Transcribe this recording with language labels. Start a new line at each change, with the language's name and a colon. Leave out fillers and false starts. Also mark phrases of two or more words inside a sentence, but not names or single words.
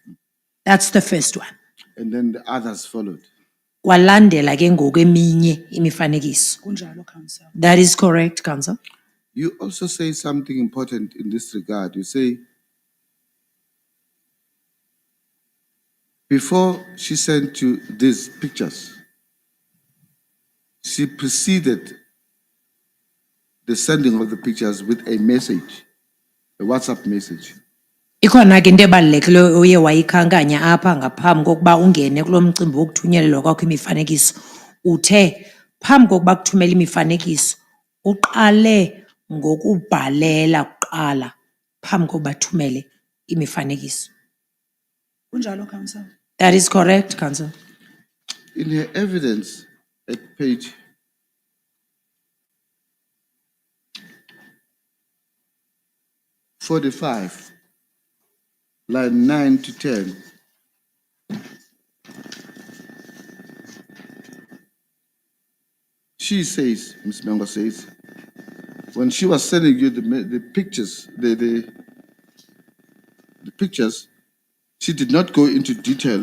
English: That's the first one. And then the others followed.
Xhosa: Kwalandela ke ngoku eminye imifanekiso. Kunjalo, Council.
English: That is correct, Council. You also say something important in this regard. You say, before she sent you these pictures, she preceded the sending of the pictures with a message, a WhatsApp message.
Xhosa: Ikhona ke into ebalulekileyo oye wayikhankanya apha ngaphambi kokuba ungene kulo mcimbi wokuthunyelelwa kwakho imifanekiso. Uthe phambi kokuba kuthumela imifanekiso uqale ngokubhalela kuqala phambi kokuba thumele imifanekiso. Kunjalo, Council.
English: That is correct, Council. In her evidence at page 45, line 9 to 10, she says, Miss Mengo says, when she was sending you the pictures, the pictures, she did not go into detail.